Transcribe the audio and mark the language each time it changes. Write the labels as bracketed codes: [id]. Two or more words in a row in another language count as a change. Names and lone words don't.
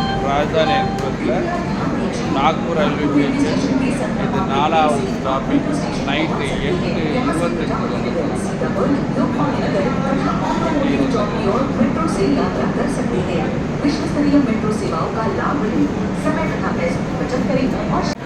[ta] ராஜதானி எக்ஸ்பிரஸில் நாக்பூர் [en] railway station. [ta] இது 4வது ஸ்டாப்பிங். நைட்டு 8:25 [hi] मेट्रो से यात्रा कर सकते हैं। विश्व स्तरीय मेट्रो सेवाओं का लाभ लें, समय तथा पैसों की बचत करें और